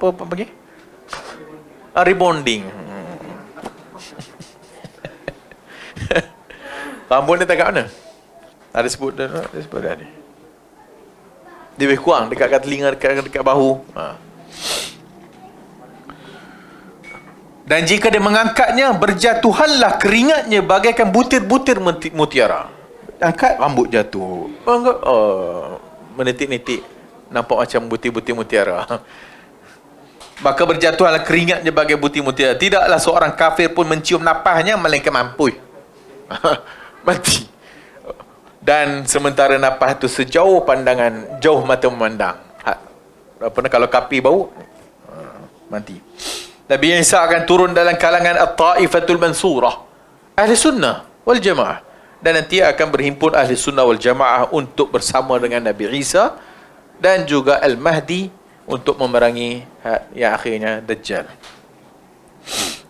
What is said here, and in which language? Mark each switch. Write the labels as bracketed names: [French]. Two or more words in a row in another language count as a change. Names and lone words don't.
[Malay] Apa panggil? Rebonding. Rambut ni tak kat mana? Ada sebut dah ni. Dia lebih kurang dekat telinga, dekat bahu. [Indonesian] Dan jika dia mengangkatnya, berjatuhanlah keringatnya bagaikan butir-butir mutiara. [Malay] Angkat, rambut jatuh. Menitik-nitik, nampak macam butir-butir mutiara. [Indonesian] Maka berjatuhanlah keringatnya bagai butir mutiara. Tidaklah seorang kafir pun mencium napasnya, melainkan mampus. [Malay] Mati. Dan sementara napas itu sejauh pandangan, jauh mata memandang. Kalau kapi bau, mati. Nabi Isa akan turun dalam kalangan [Arabic] At-Ta'ifatul Mansurah, [Malay] Ahli Sunnah wal Jamaah. Dan nanti akan berhimpun Ahli Sunnah wal Jamaah untuk bersama dengan Nabi Isa dan juga Al-Mahdi untuk memerangi yang akhirnya Dajjal.